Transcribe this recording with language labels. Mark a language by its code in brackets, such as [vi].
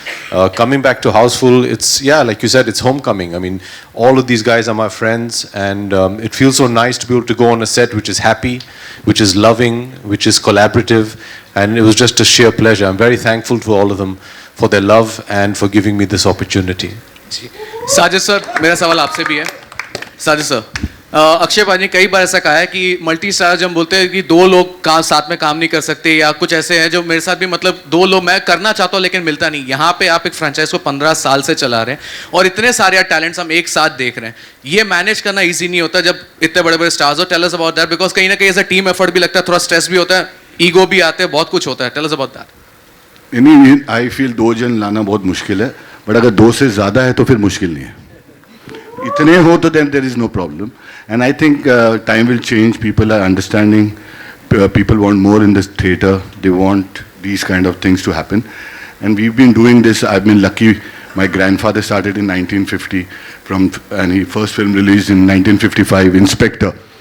[en] Coming back to Houseful, it's, yeah, like you said, it's homecoming. I mean, all of these guys are my friends, and it feels so nice to be able to go on a set which is happy, which is loving, which is collaborative, and it was just a sheer pleasure. I'm very thankful to all of them for their love and for giving me this opportunity. [hi] Sajid sir मेरा सवाल आपसे भी है. Sajid sir, Akshay पाजी ने कई बार ऐसा कहा है कि मल्टी स्टार जब हम बोलते हैं कि दो लोग साथ में काम नहीं कर सकते या कुछ ऐसे हैं जो मेरे साथ भी मतलब दो लोग मैं करना चाहता हूँ लेकिन मिलता नहीं. यहाँ पे आप एक फ्रेंचाइज को 15 साल से चला रहे हैं और इतने सारे टैलेंट्स हम एक साथ देख रहे हैं. ये मैनेज करना ईजी नहीं होता जब इतने बड़े बड़े स्टार्स हो. [en] tell us about that because [hi] कहीं ना कहीं ऐसा टीम एफर्ट भी लगता है, थोड़ा स्ट्रेस भी होता है, ईगो भी आते हैं, बहुत कुछ होता है. [en] Tell us about that. I feel [hi] 2 जन लाना बहुत मुश्किल है, बट अगर 2 से ज़्यादा है तो फिर मुश्किल नहीं है. इतने हो तो [en] then there is no problem. And I think time will change. People are understanding. People want more in this theatre. They want these kind of things to happen. And we've been doing this. I've been lucky. My grandfather started in 1950 and his first film released in 1955, Inspector.